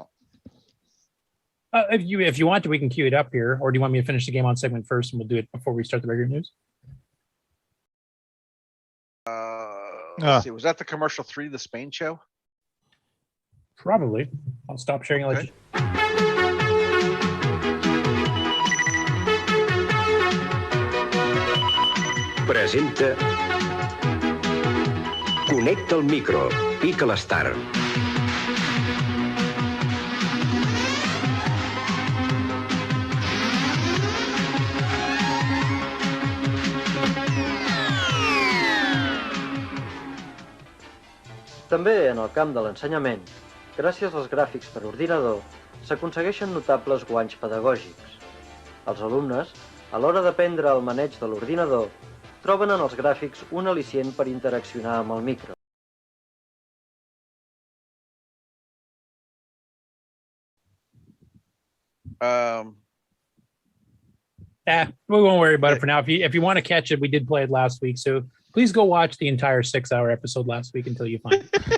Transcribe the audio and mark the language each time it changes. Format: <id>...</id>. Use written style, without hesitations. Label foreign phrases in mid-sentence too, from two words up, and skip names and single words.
<en>If you want to, we can queue it up here, or do you want me to finish the game on segment first, and we'll do it before we start the regular news? Let's see. Was that the commercial 3, the Spain show? Probably. I'll stop sharing. And let you.</en> <ca>Presenta Connecta el micro, pica l'Star. També en el camp de l'ensenyament, gràcies als gràfics per ordinador, s'aconsegueixen notables guanys pedagògics. Els alumnes, a l'hora d'aprendre el maneig de l'ordinador, troben en els gràfics un al·licient per interaccionar amb el micro.</ca> <en>We won't worry about it for now. If you want to catch it, we did play it last week, so please go watch the entire 6-hour episode last week until you find it.</en>